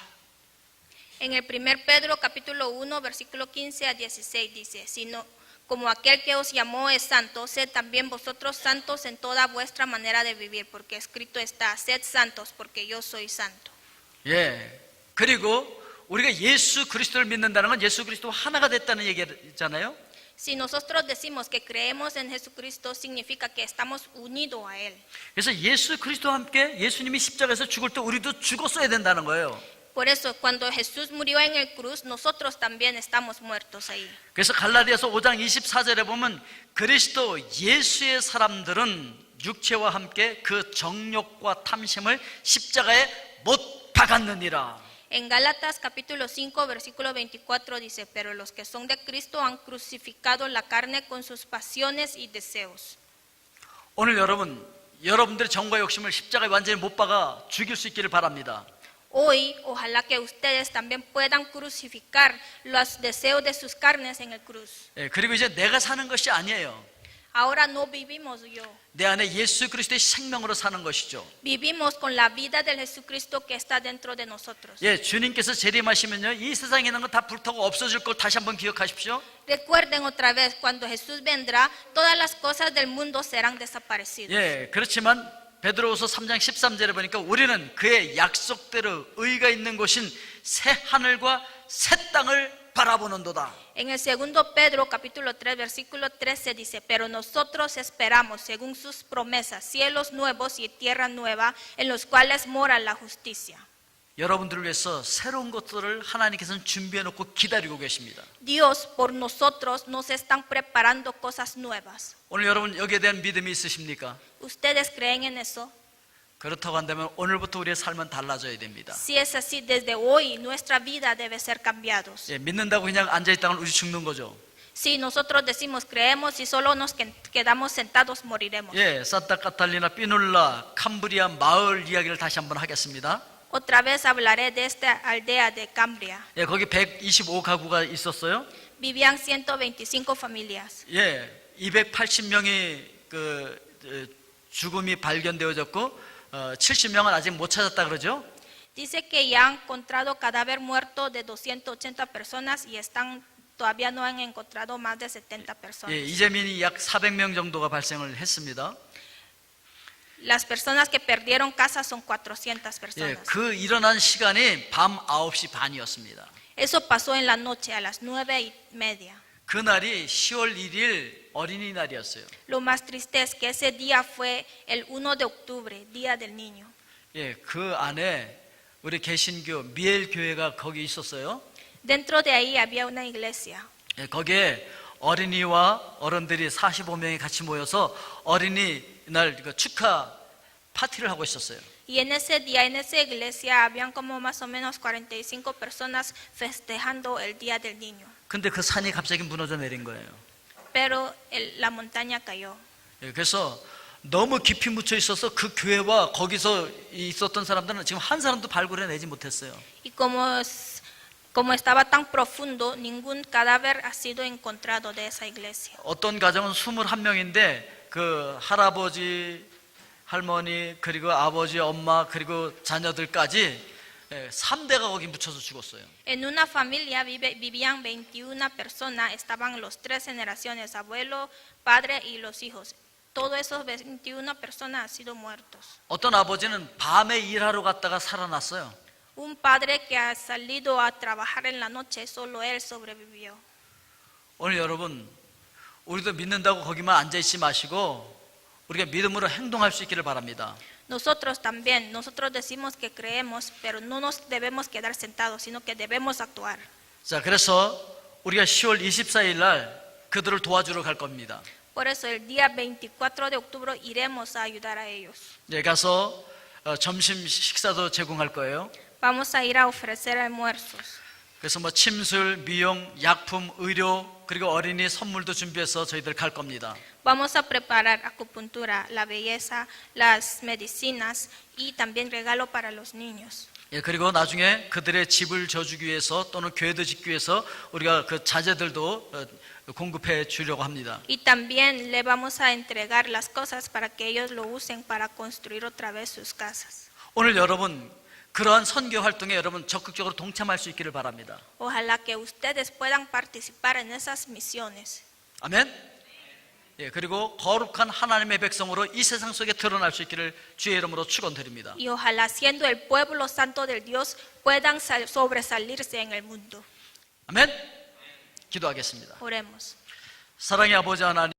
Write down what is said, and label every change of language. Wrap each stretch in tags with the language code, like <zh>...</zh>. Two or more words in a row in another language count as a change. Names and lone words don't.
<es>En el 1 Pedro capítulo 1 versículo 15 a 16 dice, sino como aquel que os llamó es santo, sed también vosotros santos en toda vuestra manera de vivir, porque escrito está, sed santos porque yo soy santo.</es> <ko>예. 그리고 우리가 예수 그리스도를 믿는다는 건 예수 그리스도와 하나가 됐다는 얘기잖아요.</ko> <es>Si nosotros decimos que creemos en Jesucristo, significa que estamos unidos a Él.</es> <ko>그래서 예수 그리스도와 함께 예수님이 십자가에서 죽을 때 우리도 죽었어야 된다는 거예요.</ko> <es>Por eso, cuando Jesús murió en el cruz, nosotros también estamos muertos ahí.</es> <ko>그래서 갈라디아서 5장 24절에 보면 그리스도 예수의 사람들은 육체와 함께 그 정욕과 탐심을 십자가에 못 박았느니라.</ko> <es>En Gálatas capítulo 5 versículo 24 dice, pero los que son de Cristo han crucificado la carne con sus pasiones y deseos.</es> <ko>오늘 여러분들의 정과 욕심을 십자가에 완전히 못 박아 죽일 수 있기를 바랍니다.</ko> <es>Hoy, ojalá que ustedes también puedan crucificar los deseos de sus carnes en el cruz.</es> <ko>예, 그리고 이제 내가 사는 것이 아니에요.</ko> <es>Ahora no vivimos yo.</es> <ko>내 안에 예수 그리스도의 생명으로 사는 것이죠.</ko> <es>Vivimos con la vida del Jesucristo que está dentro de nosotros.</es> <ko>예, 주님께서 재림하시면요, 이 세상에 있는 건 다 불타고 없어질 걸 다시 한번 기억하십시오.</ko> <es>Recuerden otra vez, cuando Jesús vendrá, todas las cosas del mundo serán desaparecidas.</es> <ko>예, 그렇지만 베드로후서 3장 13절에 보니까 우리는 그의 약속대로 의가 있는 곳인 새 하늘과 새 땅을 바라보는도다.</ko> <es>En el segundo Pedro capítulo 3 versículo 13 dice, pero nosotros esperamos según sus promesas cielos nuevos y tierra nueva en los cuales mora la justicia.</es> <ko>여러분들을 위해서 새로운 것들을 하나님께서는 준비해 놓고 기다리고 계십니다.</ko> <es>Dios por nosotros nos están preparando cosas nuevas.</es> <ko>오늘 여러분 여기에 대한 믿음이 있으십니까?</ko> <es>¿Ustedes creen en eso?</es> <ko>그렇다고 한다면 오늘부터 우리의 삶은 달라져야 됩니다.</ko> <es>Si es así, desde hoy nuestra vida debe ser cambiados.</es> <ko>예, 믿는다고 그냥 앉아있다가 우리 죽는 거죠.</ko> <es>Si nosotros decimos creemos y solo nos quedamos sentados, moriremos.</es> <ko>예, 산타 카탈리나, 피눌라, 캄브리아 마을 이야기를 다시 한번 하겠습니다.</ko> <es>Otra vez hablaré de esta aldea de Cambria.</es> <ko>예, 거기 125가구가 있었어요.</ko> <es>Vivían 125 familias.</es> <ko>예, 280명이 죽음이 발견되어졌고 70명은 아직 못 찾았다 그러죠.</ko> <es>Dice que ya han encontrado cadáver muerto de 280 personas y todavía no han encontrado más de 70 personas.</es> <ko>예, 이재민이 약 400명 정도가 발생을 했습니다.</ko> <es>Las personas que perdieron casa son 400</es> <ko>예,</ko> <es>personas.</es> <ko>그 일어난 시간이 밤 9시 반이었습니다.</ko> <es>Eso pasó en la noche a las 9:30.</es> <ko>그날이 10월 1일 어린이날이었어요.</ko> <es>Lo más triste es que ese día fue el 1 de octubre, Día del Niño.</es> <ko>예, 그 안에 우리 개신교 미엘 교회가 거기 있었어요.</ko> <es>Dentro de ahí había una iglesia.</es> <ko>예, 거기에 어린이와 어른들이 45명이 같이 모여서 어린이날 축하 파티를 하고 있었어요.</ko> <es>Y en ese día, en esa iglesia, habían como más o menos 45 personas festejando el Día del Niño.</es> <ko>근데 그 산이 갑자기 무너져 내린 거예요.</ko> <es>Pero la montaña cayó.</es> <ko>예, 그래서 너무 깊이 묻혀 있어서 그 교회와 거기서 있었던 사람들은 지금 한 사람도 발굴해내지 못했어요.</ko> <es>Y como estaba tan profundo, ningún cadáver ha sido encontrado de esa iglesia.</es> <ko>어떤 가정은 21명인데 그 할아버지, 할머니, 그리고 아버지, 엄마, 그리고 자녀들까지 3대가 거기 묻혀서 죽었어요.</ko> <es>En una familia vivían 21 personas, estaban los 3 generaciones, abuelo, padre y los hijos. Todos esos 21 personas han sido muertos.</es> <ko>어떤 아버지는 밤에 일하러 갔다가 살아났어요.</ko> <es>Un padre que ha salido a trabajar en la noche, solo él sobrevivió.</es> <ko>오늘 여러분, 우리도 믿는다고 거기만 앉아있지 마시고 우리가 믿음으로 행동할 수 있기를 바랍니다.</ko> <es>Nosotros también, nosotros decimos que creemos, pero no nos debemos quedar sentados, sino que debemos actuar.</es> <ko>자, 그래서 우리가 10월 24일 날 그들을 도와주러 갈 겁니다.</ko> <es>Por eso el día 24 de octubre iremos a ayudar a ellos.</es> <ko>예, 가서 점심 식사도 제공할 거예요.</ko> <es>Vamos a ir a ofrecer almuerzos.</es> <ko>그래서 뭐 침술, 미용, 약품, 의료 그리고 어린이 선물도 준비해서 저희들 갈 겁니다.</ko> <es>Vamos a preparar acupuntura, la belleza, las medicinas y también regalo para los niños.</es> <ko>예, 그리고 나중에 그들의 집을 져주기 위해서 또는 교회도 짓기 위해서 우리가 그 자재들도 공급해 주려고 합니다.</ko> <es>Y también le vamos a entregar las cosas para que ellos lo usen para construir otra vez sus casas.</es> <ko>오늘 여러분 그러한 선교 활동에 여러분 적극적으로 동참할 수 있기를 바랍니다.</ko> <es>Ojalá que ustedes puedan participar en esas misiones.</es> <ko>아멘. 예, 그리고 거룩한 하나님의 백성으로 이 세상 속에 드러날 수 있기를 주의 이름으로 축원드립니다.</ko> <es>Y ojalá siendo el pueblo santo del Dios puedan sobresalirse en el mundo.</es> <ko>아멘. 기도하겠습니다.</ko> <es>Oremos.</es> <ko>사랑의 아버지 하나님.</ko>